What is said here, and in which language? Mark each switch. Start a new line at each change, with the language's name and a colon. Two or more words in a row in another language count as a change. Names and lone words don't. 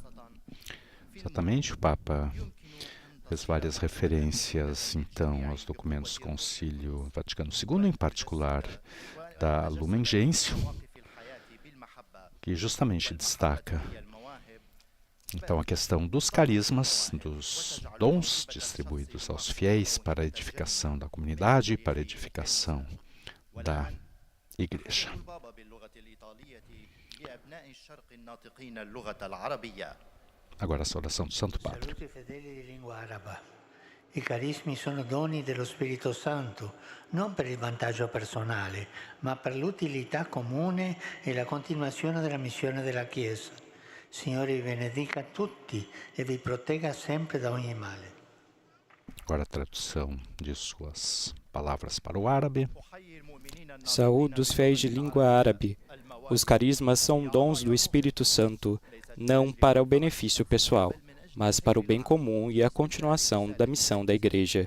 Portuguese: Exatamente, o Papa fez várias referências, então, aos documentos do Concílio Vaticano II, em particular da Lumen Gentium, que justamente destaca, então, a questão dos carismas, dos dons distribuídos aos fiéis para a edificação da comunidade e para a edificação da igreja. Agora a saudação do Santo Padre.
Italian: I carismi sono doni dello Spirito Santo, non per il vantaggio personale, ma per l'utilità comune e la continuazione della missione della Chiesa. Signore vi benedica tutti e vi protegga sempre da ogni male.
Portuguese: Agora a tradução de suas palavras para o árabe. Saúde os fiéis de língua árabe. Os carismas são dons do Espírito Santo, não para o benefício pessoal, mas para o bem comum e a continuação da missão da Igreja.